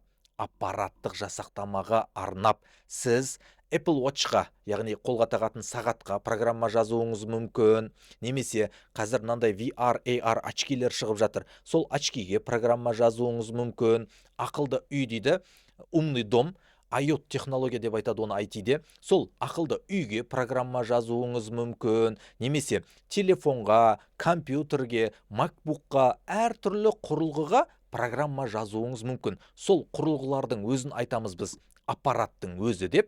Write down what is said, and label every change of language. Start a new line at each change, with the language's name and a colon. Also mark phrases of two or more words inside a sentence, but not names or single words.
Kazakh: Аппараттық жасақтамаға арнап. Сіз Apple Watch-ға, яғни қолға тағатын сағатқа программа жазуыңыз мүмкін. Немесе қазір мынандай VR, AR очкилер шығып жатыр. Сол очкиге программа жазуыңыз мүмкін. Ақылды үй дейді,
Russian: умный дом.
Kazakh: IoT технология деп айтады оны IT-де. Сол ақылды үйге программа жазуыңыз мүмкін. Немесе телефонға, компьютерге, MacBook-қа, әртүрлі құрылғыға программа жазуыңыз мүмкін. Сол құрылғылардың өзін айтамыз біз аппараттың өзі деп.